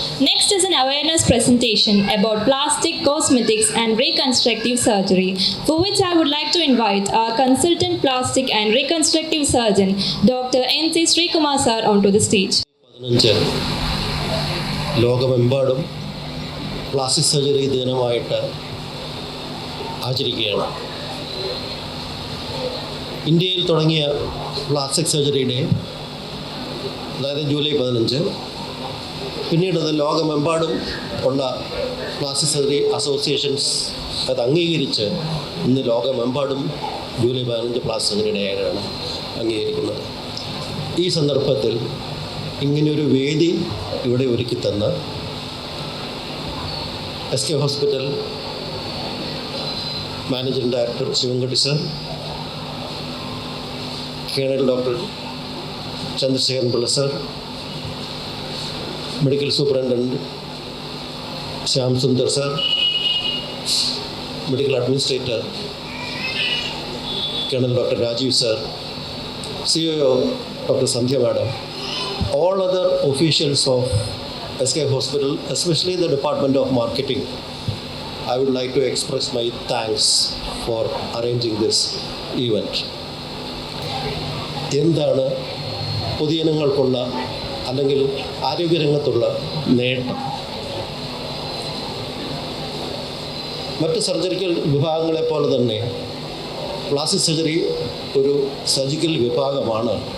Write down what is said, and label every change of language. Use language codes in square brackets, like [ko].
[en] Next is an awareness presentation about plastic cosmetics and reconstructive surgery, for which I would like to invite our consultant plastic and reconstructive surgeon, Dr. N.C. Srikumar sir, onto the stage. [ml] 15 ലോകമെമ്പാടും plastic surgery ദിനമായിട്ട് ആചരിക്കുകയാണ്. ഇന്ത്യയിൽ തുടങ്ങിയ plastic surgery day, അതായത് July 15, പിന്നീട് അത് ലോകമെമ്പാടും ഉള്ള plastic surgery associations അത് അംഗീകരിച്ച് ഇന്ന് ലോകമെമ്പാടും ജൂലൈ 15 പ്ലാസ്റ്റിക് സർജറി ഡേ ആയിട്ടാണ് അംഗീകരിക്കുന്നത്. ഈ സന്ദർഭത്തിൽ ഇങ്ങനെയൊരു വേദി ഇവിടെ ഒരുക്കി തന്ന SK hospital managing director Sivankutty sir, colonel doctor Chandrasekharan Pillai sir, medical superintendent Shyam Sundar sir, medical administrator colonel doctor Rajeev sir, CEO Dr. [en] Sandhya madam, all other officials of SK Hospital, especially the Department of Marketing, I would like to express my thanks for arranging this event. [ml] എന്താണ് പൊതുജനങ്ങൾക്കുള്ള അല്ലെങ്കിൽ ആരോഗ്യരംഗത്തുള്ള നേട്ടം? മറ്റ് surgical വിഭാഗങ്ങളെപ്പോലെ തന്നെ plastic surgery ഒരു surgical വിഭാഗമാണ്.